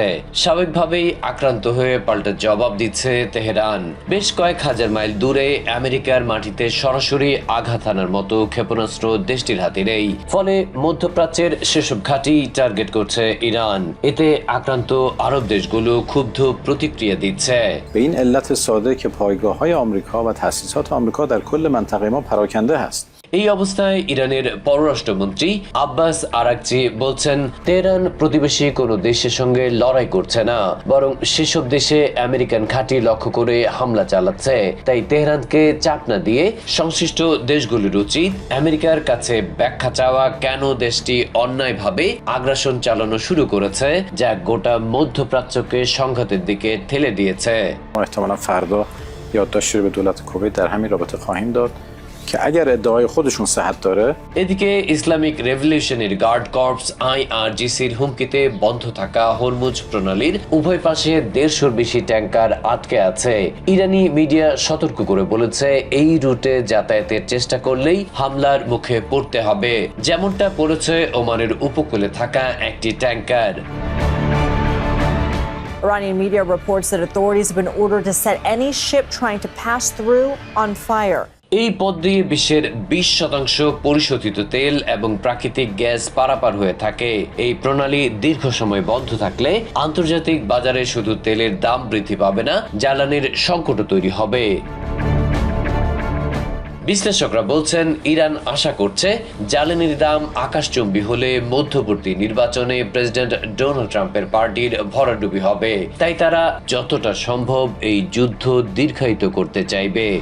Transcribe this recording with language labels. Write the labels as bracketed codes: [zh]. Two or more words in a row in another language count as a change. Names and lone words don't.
[bn] স্বাভাবিকভাবেই আক্রান্ত হয়ে পাল্টা জবাব দিচ্ছে তেহরান। বেশ কয়েক হাজার মাইল দূরে আমেরিকার মাটিতে সরাসরি আঘাত হানার মতো ক্ষেপণাস্ত্র দেশটির হাতে নেই। ফলে মধ্যপ্রাচ্যের সেসব ঘাঁটি টার্গেট করছে ইরান। এতে আক্রান্ত আরব দেশগুলো ক্ষুব্ধ প্রতিক্রিয়া দিচ্ছে। [fa] به این علت ساده که پایگاه‌های آمریکا و تأسیسات آمریکا در کل منطقه ما پراکنده است. [bn] এই অবস্থায় ইরানের পররাষ্ট্রমন্ত্রী আব্বাস আরাঘচি বলছেন তেহরান প্রতিবেশী কোনো দেশের সঙ্গে লড়াই করছে না, বরং সেসব দেশে আমেরিকান ঘাঁটি লক্ষ্য করে হামলা চালাচ্ছে। তাই তেহরানকে চাপ না দিয়ে সংশ্লিষ্ট দেশগুলির উচিত আমেরিকার কাছে ব্যাখ্যা চাওয়া কেন দেশটি অন্যায়ভাবে আগ্রাসন চালানো শুরু করেছে, যা গোটা মধ্যপ্রাচ্যকে সংঘাতের দিকে ঠেলে দিয়েছে। [fa] احتمالاً فردا یادداشتی رو به دولت کویت در همین رابطه خواهیم داد که اگر ادعای خودشون صحت داره [bn] এদিকে ইসলামিক রেভলিউশনারি গার্ড কর্পস IRGCর হুমকিতে বন্ধ থাকা হরমুজ প্রণালীর উভয় পাশে 150-র বেশি ট্যাঙ্কার আটকে আছে। ইরানি মিডিয়া সতর্ক করে বলেছে এই রুটে যাতায়াতের চেষ্টা করলেই হামলার মুখে পড়তে হবে, যেমনটা পড়েছে ওমানের উপকূলে থাকা একটি ট্যাঙ্কার। [en] Iranian media reports that authorities have been ordered to set any ship trying to pass through on fire. [bn] এই পথ দিয়ে বিশ্বের 20% পরিশোধিত তেল এবং প্রাকৃতিক গ্যাস পারাপার হয়ে থাকে। এই প্রণালী দীর্ঘ সময় বন্ধ থাকলে আন্তর্জাতিক বাজারে শুধু তেলের দাম বৃদ্ধি পাবে না, জ্বালানির সংকটও তৈরি হবে। বিশ্লেষকরা বলছেন ইরান আশা করছে জ্বালানির দাম আকাশচুম্বী হলে মধ্যবর্তী নির্বাচনে প্রেসিডেন্ট ডোনাল্ড ট্রাম্পের পার্টির ভরাডুবি হবে, তাই তারা যতটা সম্ভব এই যুদ্ধ দীর্ঘায়িত করতে চাইবে।